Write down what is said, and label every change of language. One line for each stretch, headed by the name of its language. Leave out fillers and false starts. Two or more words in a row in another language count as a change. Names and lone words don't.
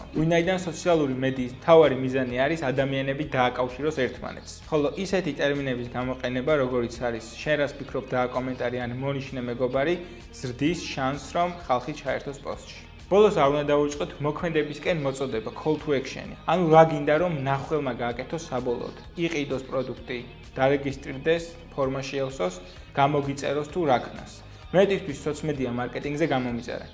Georgian: ვინაიდან სოციალური მედიის მთავარი მიზანი არის ადამიანები დააკავშიროს ერთმანეთს. ხოლო ისეთი ტერმინების გამოყენება, როგორიც არის შენ რას ფიქრობ და კომენტარი ან მონიშნე მეგობარი, ზრდის შანსს, რომ ხალხი ჩაერთოს პოსტში. ბოლოს არ უნდა დავუწყოთ მოქმედებისკენ მოწოდება
English: call to action-
Georgian: ი. ანუ რა გინდა რომ მნახველმა გააკეთოს საბოლოოდ, იყიდოს პროდუქტი, დარეგისტრირდეს, ფორმა შეავსოს, გამოგიწეროს თუ რა ქნას. მე თვითონ სოციმედია მარკეტინგზე გამომიწერე.